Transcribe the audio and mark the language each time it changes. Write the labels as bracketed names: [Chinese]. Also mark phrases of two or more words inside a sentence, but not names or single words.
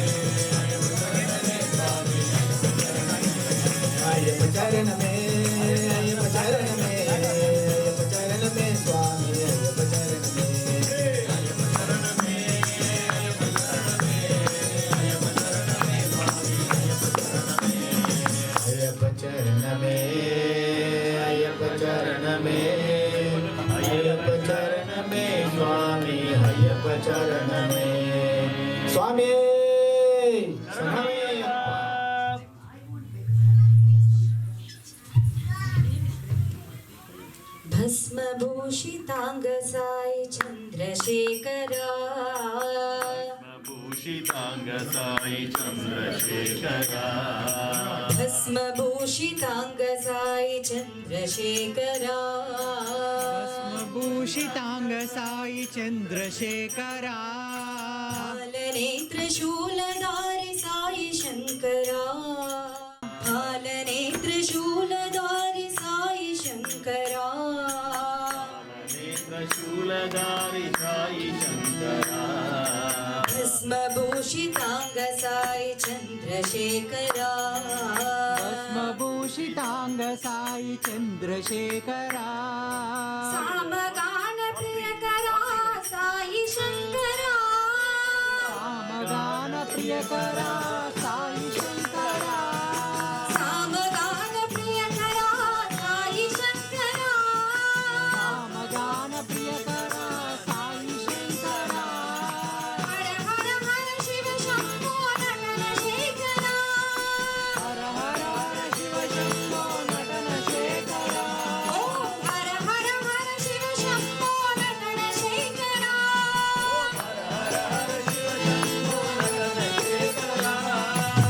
[Telugu] అయ్యప్ప చరణమే అయ్యప్ప చరణమే అయ్యప్ప చరణమే స్వామి అయ్యప్ప చరణమే అయ్యప్ప చరణమే అయ్యప్ప చరణమే అయ్యప్ప చరణమే స్వామి అయ్యప్ప చరణమే అయ్యప్ప చరణమే అయ్యప్ప చరణమే స్వామి అయ్యప్ప చరణమే స్వామి శరణమయ్యప్ప [Sanskrit] भस्मभूषितांग साई चंद्रशेखरा భూషితాంగ సాయి చంద్రశేఖరా भस्मभूषितांग साई चंद्रशेखरा भूषितांग साई चंद्रशेखरा हालनेत्र शूलधारी साई शंकरा हालनेत्र शूलधारी साई शंकरा శూలధారి సాయి శంకరా भस्मभूषितांग साई चंद्रशेखरा भस्मभूषितांग साई चंद्रशेखरा सामगान प्रियकरा साई शंकरा सामगान प्रियकरा साई शंकरा सामगान प्रियकरा साई शंकरा सामगान प्रियकरा साई शंकरा हर हर हर शिव शंभो नटन शेखरा हर हर हर शिव शंभो नटन शेखरा ओम हर हर हर शिव शंभो नटन शेखरा హర హర శివ శంభో నటన శేఖరా